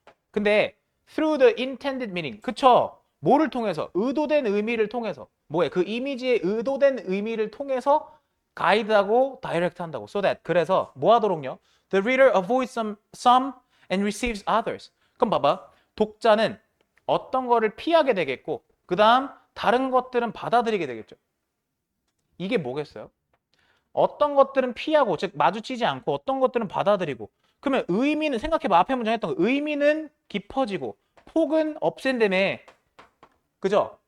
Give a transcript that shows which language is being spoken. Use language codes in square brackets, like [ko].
[en] 근데 through the intended meaning. [ko] 그쵸? 뭐를 통해서? 의도된 의미를 통해서. 뭐예요? 그 이미지의 의도된 의미를 통해서 가이드하고 다이렉트 한다고. [en] So that. [ko] 그래서 뭐 하도록요? [en] The reader avoids some and receives others. [ko] 그럼 봐봐. 독자는 어떤 거를 피하게 되겠고 그 다음 다른 것들은 받아들이게 되겠죠. 이게 뭐겠어요? 어떤 것들은 피하고 즉 마주치지 않고 어떤 것들은 받아들이고 그러면 의미는 생각해봐. 앞에 문장 했던 거. 의미는 깊어지고 폭은 없앤다며. 그죠?